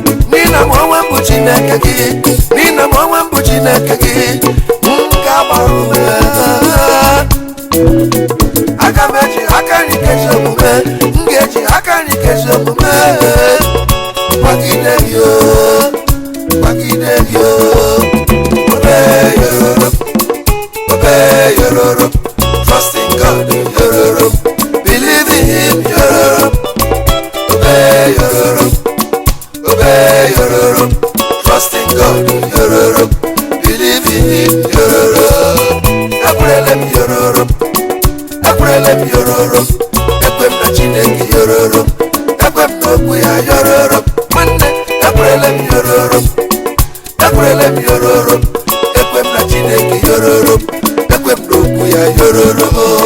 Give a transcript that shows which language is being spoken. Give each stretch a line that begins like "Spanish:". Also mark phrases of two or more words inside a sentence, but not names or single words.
Igbo: N'ihi na mụ onwe m bụ Chineke gị, n'ihi na mụ onwe m bụ Chineke gị, m ga-agba ume. Aga m eji aka nri kezi omume, m ga-eji aka nri kezi omume. Kwagide gị o, kwagide gị o, obe ya o.
English: Obey yororo. Trust in God, yororo. Believe in him, yororo. Obey yororo. Obey yororo. Trust in God, yororo. Believe in him, yororo.
Igbo: Ekwelele m,
English: yororo.
Igbo: Ekwelele m, yororo. Ekwe m na Chineke, yororo. Ekwe m n'okwu ya, yororo. Nwanne, ekwelele m, yororo. Ekwerele m yororo m, ekwe m na Chineke yororo m, ekwe m n'okwu ya yororo m.